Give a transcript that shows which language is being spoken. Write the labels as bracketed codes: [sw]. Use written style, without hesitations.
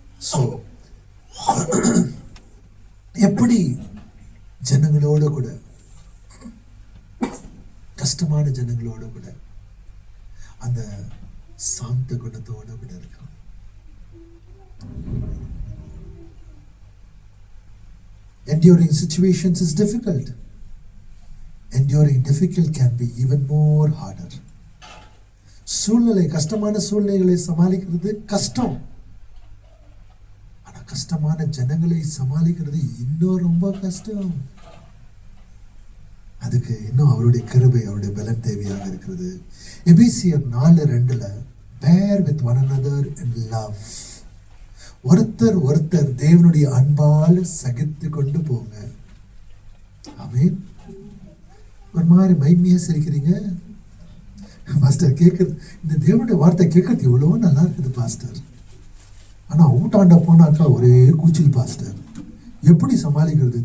[ta] So எப்படி ஜனங்களோட கூட, கஷ்டமான ஜனங்களோட கூட அந்த சாந்த குணத்தோட கூட இருக்கலாம். [en] Enduring situations is difficult. Enduring difficult can be even more harder. [ta] சூழ்நிலை, கஷ்டமான சூழ்நிலைகளை சமாளிக்கிறது கஷ்டம். ஆனா கஷ்டமான ஜனங்களை சமாளிக்கிறது இன்னும் ரொம்ப கஷ்டம். அதுக்கு இன்னும் அவருடைய கிருபை, அவருடைய பலன் தேவையாக இருக்கிறது. [en] எபேசியர் 4:2 bear with one another in love. [ta] ஒருத்தர் ஒருத்தர் தேவனுடைய அன்பால் சகித்து கொண்டு போங்க. ஆமென். ஒரு மாதிரி மைமையா சிரிக்கிறீங்க பாஸ்டர். கேட்கறது, இந்த தேவனுடைய வார்த்தை கேட்கறது எவ்வளவோ நல்லா இருக்குது பாஸ்டர். ஆனா ஊட்டாண்ட போனாக்கா ஒரே கூச்சல் பாஸ்டர். எப்படி சமாளிக்கிறது?